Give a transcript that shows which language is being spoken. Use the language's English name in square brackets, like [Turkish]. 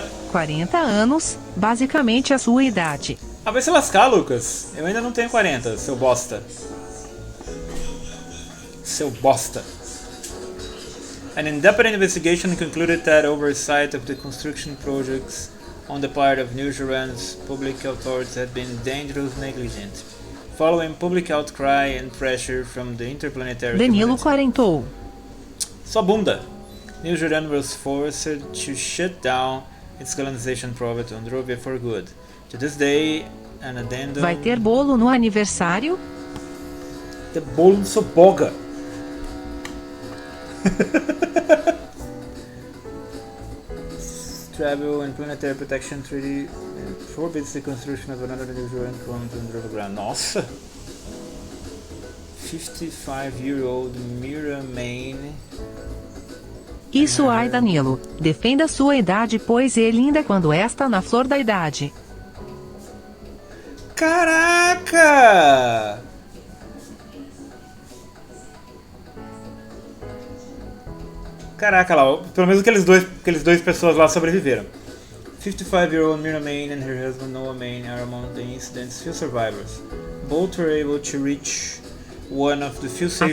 [Portuguese] 40 anos, basicamente a sua idade. Ah, vai se lascar, Lucas. Eu ainda não tenho 40, seu bosta. Seu bosta. [English] An independent investigation concluded that oversight of the construction projects on the part of New Zealand's public authorities had been dangerously negligent. Following public outcry and pressure from the interplanetary Danilo community. [Portuguese] quarentou. Sua bunda. [English] New Zealand was forced to shut down its colonization project on Drovia for good. To this day, an addendum... [Portuguese] Vai ter bolo no aniversário? Ter bolo no seu boga. [English] Travel and Planetary Protection Treaty forbids the construction of another New Zealand colony on Drovia ground. [Portuguese] Nossa! [English] 55-year-old Mira Main. [Portuguese] Isso, ai Danilo, defenda sua idade, pois é linda quando está na flor da idade. Caraca! Caraca lá, pelo menos aqueles dois pessoas lá sobreviveram. [English] 55-year-old Mira Main and her husband Noah Main are among the incident's few survivors. Both were able to reach one of the few safe